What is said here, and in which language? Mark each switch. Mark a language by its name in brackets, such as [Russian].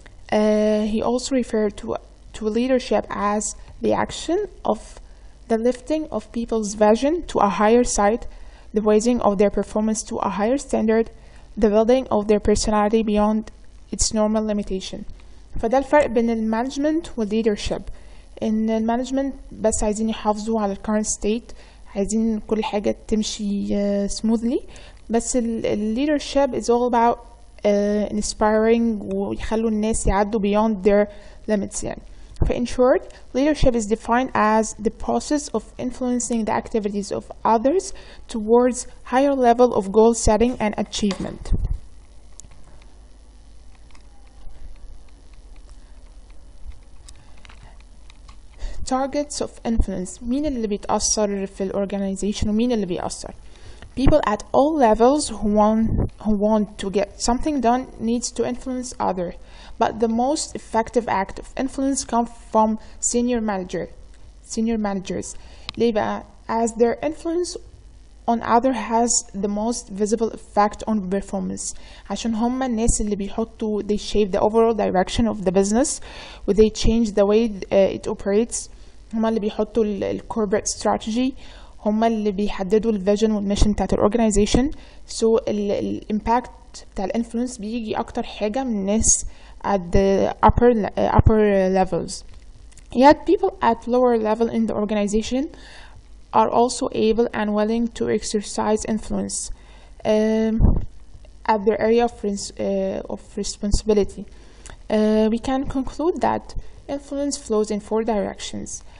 [English] He also referred to leadership as the action of the lifting of people's vision to a higher side, the raising of their performance to a higher standard, the building of their personality beyond its normal limitation. [Arabic] فده الفرق بين المانجمنت والleadership. إن المانجمنت بس عايزين يحافظوا على [English] current state [Arabic] عايزين كل حاجة تمشي smoothly. بس ال [English] leadership is all about inspiring [Arabic] ويخلوا الناس يعدوا [English] beyond their limits [Arabic] يعني. [English] In short, leadership is defined as the process of influencing the activities of others towards higher level of goal setting and achievement. Targets of influence. [Arabic] مين اللي بيتأثر في الorganization ومين اللي بيأثر؟ [English] People at all levels who want to get something done needs to influence others. But the most effective act of influence comes from senior managers. [Arabic] ليه بقى؟ [English] As their influence on other has the most visible effect on performance. [Arabic] عشان هم الناس اللي بيحطوا [English] they shape the overall direction of the business و they change the way it operates. [Arabic] هم اللي بيحطوا ال corporate strategy. هم اللي بيحددوا الفيجن والميشن بتاعت الاورجنايزيشن. so الامباكت بتاع الانفلونس بيجي اكتر حاجه من الناس [English] at the upper levels. Yet people at lower level in the organization are also able and willing to exercise influence at their area of responsibility. We can conclude that influence flows in 4 directions.